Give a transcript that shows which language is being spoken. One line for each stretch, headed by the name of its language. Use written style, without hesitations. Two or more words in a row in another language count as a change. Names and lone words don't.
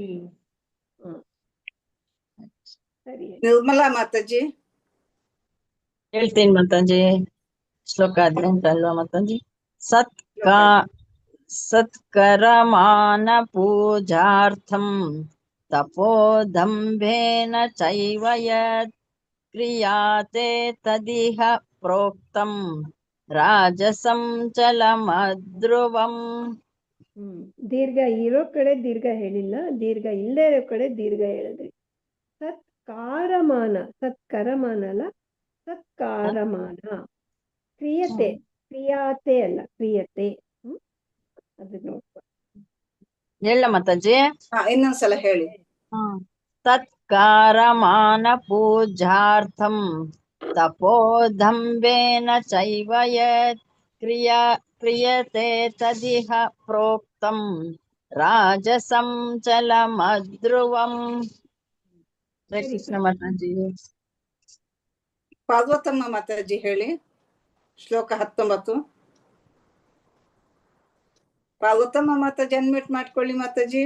Kannada: ಸರಿ. ನಿರ್ಮಲಾ ಮಾತಾಜಿ ಹೇಳ್ತೀನಿ ಮಾತಾಜಿ. ಶ್ಲೋಕ 18 ಅಲ್ವಾ ಮಾತಾಜಿ?
Sanskrit: ಸತ್ಕರಮಾನ ಪೂಜಾರ್ಥಂ ತಪೋದಂಭೇನ ಚೈವ ಯತ್ ಕ್ರಿಯಾತೆ ತದಿಹ ಪ್ರೋಕ್ತಂ ರಾಜಸಂ ಚಲಮಧ್ರುವಂ.
Kannada: ದೀರ್ಘ ಇರೋ ಕಡೆ ದೀರ್ಘ ಹೇಳಿಲ್ಲ, ದೀರ್ಘ ಇಲ್ಲದೆ ಇರೋ ಕಡೆ ದೀರ್ಘ ಹೇಳಿದ್ರಿ. ಸತ್ಕಾರಮಾನ, ಸತ್ಕರಮಾನ ಅಲ್ಲ, ಸತ್ಕಾರಮಾನ. ಕ್ರಿಯತೆ, ಕ್ರಿಯಾತೆ ಅಲ್ಲ, ಕ್ರಿಯತೆ. ಅದು ನೋಡ್ಕೊ. ಹೇಳ ಮಾತಾಜಿ. ಇನ್ನೊಂದ್ಸಲ ಹೇಳಿ.
Sanskrit: ಸತ್ಕಾರಮಾನ ಪೂಜಾರ್ಥಂ ತಪೋದಂಭೇನ ಚೈವ ಯತ್ ಕ್ರಿಯತೆ ತದಿಹ ಪ್ರೋಕ್ತಂ ರಾಜಸಂ ಚಲಮಧ್ರುವಂ.
Kannada: ಕೃಷ್ಣ ಮಾತಾಜಿ. ಪಾರ್ವತಮ್ಮ ಮಾತಾಜಿ ಹೇಳಿ. ಶ್ಲೋಕ 19. ಪಾರ್ವತಮ್ಮ ಮಾತಾಜಿ ಅನ್ಮ್ಯೂಟ್ ಮಾಡ್ಕೊಳ್ಳಿ ಮಾತಾಜಿ.